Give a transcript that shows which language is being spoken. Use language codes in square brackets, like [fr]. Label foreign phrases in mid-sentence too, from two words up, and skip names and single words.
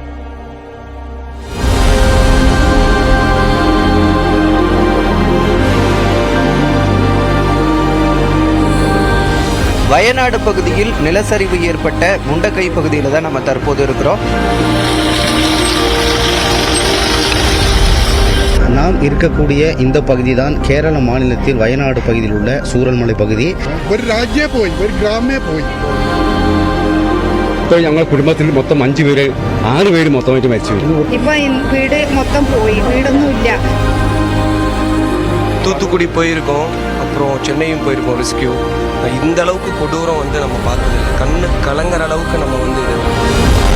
[ta] வயநாடு பகுதியில் நிலச்சரிவு ஏற்பட்ட முண்டக்கை பகுதியில் தான் நம்ம தற்போது இருக்கிறோம். நாம் இருக்கக்கூடிய இந்த பகுதி தான் கேரள மாநிலத்தில் வயநாடு பகுதியில் உள்ள சூரல்மலை பகுதி. [ml] ഒരു രാജ്യമേ പോയി, ഒരു ഗ്രാമേ പോയി. ഇപ്പോൾ ഞങ്ങൾ കുടുംബത്തിൽ മൊത്തം 5 പേര് 6 പേര് മൊത്തമായിട്ട് മരിച്ചു. ഇപ്പൊ വീട് മൊത്തം പോയി, വീടൊന്നുമില്ല. [ta] தூத்துக்குடி போயிருக்கோம், அப்புறம் சென்னையும் போயிருக்கோம் ரெஸ்கியூ. இந்த அளவுக்கு கொடூரம் நம்ம பார்த்ததில்லை. கண்ணு கலங்குற அளவுக்கு நம்ம